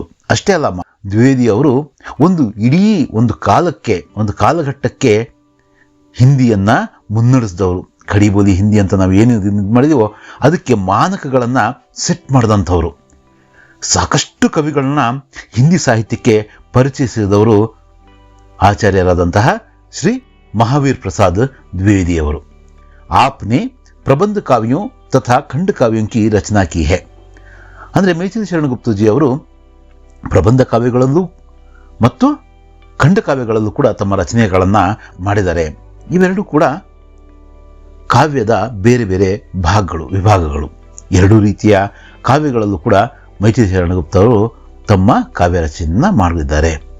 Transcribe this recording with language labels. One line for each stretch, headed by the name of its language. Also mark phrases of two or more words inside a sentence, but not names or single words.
Kannada: ಅಷ್ಟೇ ಅಲ್ಲ, ದ್ವಿವೇದಿ ಅವರು ಇಡೀ ಒಂದು ಕಾಲಘಟ್ಟಕ್ಕೆ ಹಿಂದಿಯನ್ನ ಮುನ್ನಡೆಸಿದವರು. ಖಡಿಬೋಲಿ ಹಿಂದಿ ಅಂತ ನಾವು ಏನು ಮಾಡಿದೀವೋ ಅದಕ್ಕೆ ಮಾನಕಗಳನ್ನು ಸೆಟ್ ಮಾಡಿದಂಥವ್ರು. ಸಾಕಷ್ಟು ಕವಿಗಳನ್ನ ಹಿಂದಿ ಸಾಹಿತ್ಯಕ್ಕೆ ಪರಿಚಯಿಸಿದವರು ಆಚಾರ್ಯರಾದಂತಹ ಶ್ರೀ ಮಹಾವೀರ್ ಪ್ರಸಾದ್ द्विवेदी ಅವರು.
Hindi: आपने प्रबंध काव्यों तथा खंड काव्यों की रचना की है.
Kannada: ಅಂದರೆ ಮೈಥಿಲಿ ಶರಣ್ ಗುಪ್ತಜಿ ಅವರು ಪ್ರಬಂಧ ಕಾವ್ಯಗಳಲ್ಲೂ ಮತ್ತು ಖಂಡ ಕಾವ್ಯಗಳಲ್ಲೂ ಕೂಡ ತಮ್ಮ ರಚನೆಗಳನ್ನು ಮಾಡಿದ್ದಾರೆ. ಇವೆರಡೂ ಕೂಡ ಕಾವ್ಯದ ಬೇರೆ ಬೇರೆ ವಿಭಾಗಗಳು. ಎರಡೂ ರೀತಿಯ ಕಾವ್ಯಗಳಲ್ಲೂ ಕೂಡ ಮೈಥಿಲಿ ಶರಣ್ ಗುಪ್ತರು ತಮ್ಮ ಕಾವ್ಯ ರಚನೆಯನ್ನು ಮಾಡಿದ್ದಾರೆ.